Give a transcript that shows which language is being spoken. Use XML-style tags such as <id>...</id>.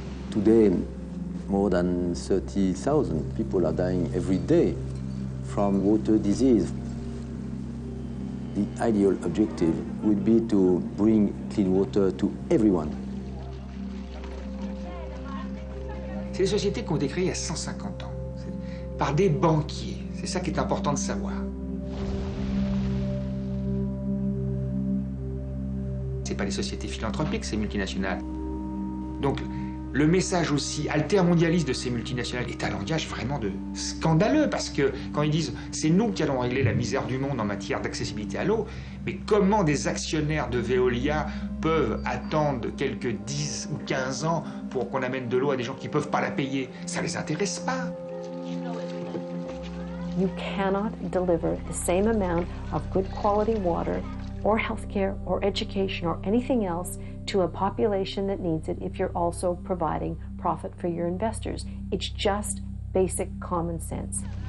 <en>Today, more than 30,000 people are dying every day from water disease. The ideal objective would be to bring clean water to everyone.</en> <fr>C'est des sociétés qui ont été créées il y a 150 ans, par des banquiers. C'est ça qui est important de savoir. C'est pas des sociétés philanthropiques, ces multinationales. Donc, le message aussi altermondialiste de ces multinationales est un langage vraiment scandaleux, parce que quand ils disent « c'est nous qui allons régler la misère du monde en matière d'accessibilité à l'eau », mais comment des actionnaires de Veolia peuvent attendre quelques 10 ou 15 ans pour qu'on amène de l'eau à des gens qui ne peuvent pas la payer? Ça ne les intéresse pas.</fr> <en>You cannot deliver the same amount of good quality water or healthcare or education or anything else to a population that needs it if you're also providing profit for your investors. It's just basic common sense.</en>